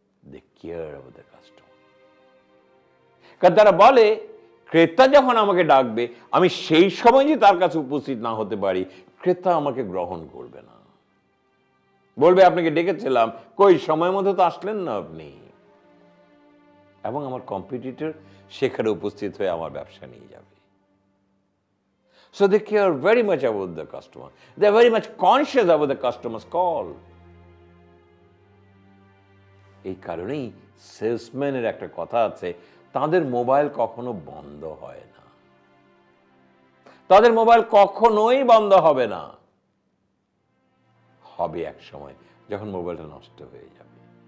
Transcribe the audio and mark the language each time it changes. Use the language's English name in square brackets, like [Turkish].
[English] They care of the customer. [Bangla] কারণ তারা বলে ক্রেতা যখন আমাকে ডাকবে, আমি সেই সময় যে তার কাছে উপস্থিত না হতে পারি, ক্রেতা আমাকে গ্রহণ করবে না। বলবে আপনাকে ডেকেছিলাম, কই সময় মতো তো আসলেন না আপনি। এবং আমার কম্পিটিটর সেখানে উপস্থিত হয়ে আমার ব্যবসা নিয়ে যাবে। [English] So they care very much about the customer. They are very much conscious about the customer's call. [Bangla] এই কারণেই সেলসম্যানের একটা কথা আছে, তাদের মোবাইল কখনো বন্ধ হয় না। তাদের মোবাইল কখনোই বন্ধ হবে না। হবে এক সময় যখন মোবাইলটা নষ্ট হয়ে যাবে।